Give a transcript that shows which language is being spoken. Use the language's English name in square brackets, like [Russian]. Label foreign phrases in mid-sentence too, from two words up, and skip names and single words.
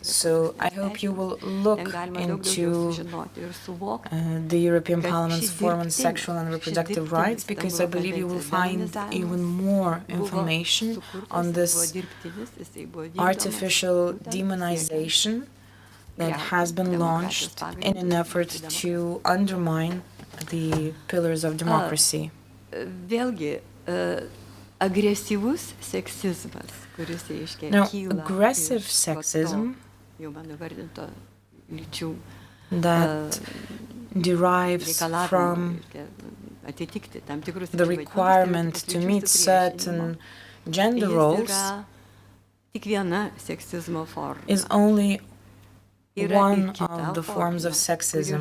[English] So I hope you will look into the European Parliament's Forum on Sexual and Reproductive Rights, because I believe you will find even more information on this artificial demonization that has been launched in an effort to undermine the pillars of democracy. [Lithuanian] Vėlgi, agresyvus seksizmas, kuris reiškia [English] Now, aggressive sexism that derives from the requirement to meet certain gender roles is only one of the forms of sexism.